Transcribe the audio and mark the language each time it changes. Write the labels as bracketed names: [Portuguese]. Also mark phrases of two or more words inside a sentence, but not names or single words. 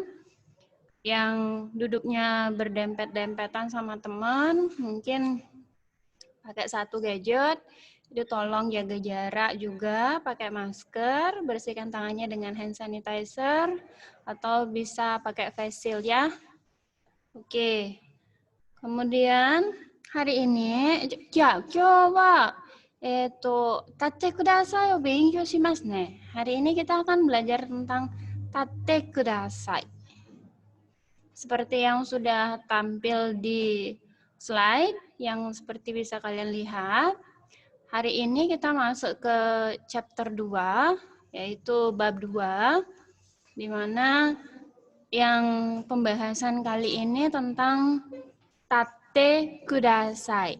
[Indonesian] Yang duduknya berdempet-dempetan sama teman, mungkin pakai satu gadget. Itu tolong jaga jarak juga, pakai masker, bersihkan tangannya dengan [English] hand sanitizer, [Indonesian] atau bisa pakai [English] face shield [Indonesian] ya. Oke. Kemudian hari ini, ya, [Japanese] 今日は立ってくださいを勉強しますね. [Indonesian] Hari ini kita akan belajar tentang [Japanese] 立ってください. [Indonesian] Seperti yang sudah tampil di slide, yang seperti bisa kalian lihat, hari ini kita masuk ke chapter 2, yaitu bab 2, di mana yang pembahasan kali ini tentang [Japanese] 立ってください.